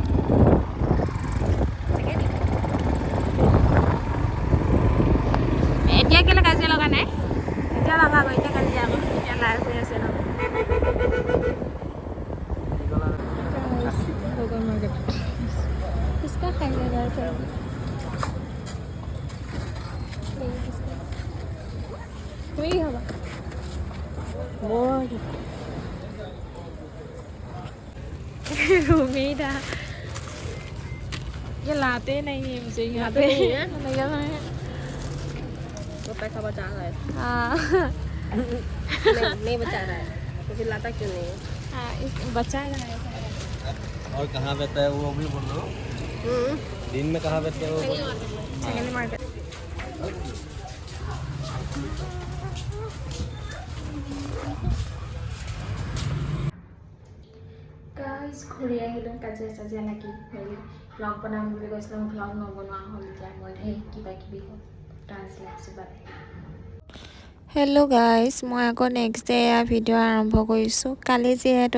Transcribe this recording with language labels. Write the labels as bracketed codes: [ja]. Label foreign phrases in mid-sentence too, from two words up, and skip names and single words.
[as] এতিয়া কেলৈ কাজিয়া লগা নাই এতিয়া লগাব এতিয়া কাজিয়া আকৌ এতিয়া লাইভ হৈ আছে ন ফুচকা খাই আছে তুমি কি খাবা [hi] रूमी था ये लाते नहीं है मुझे यहाँ पे वो पैसा बचा रहा है हाँ नहीं बचा रहा है तो फिर लाता क्यों नहीं है हाँ इस बचा रहा है और कहाँ रहता है वो भी बोल दो दिन में कहाँ रहते है वो [en] second market [as] ঘূৰি আহিলোঁ কাজিয়া চাজিয়া লাগি হেৰি ভ্লগ বনাম বুলি কৈছিলোঁ ভ্লগ নবনোৱা হ'ল এতিয়া মই সেই কিবা কিবি হ'ল ট্ৰান্সলেট [en] hello guys [as] মই আকৌ [en] next day [as] এয়া ভিডিঅ' আৰম্ভ কৰিছোঁ কালি যিহেতু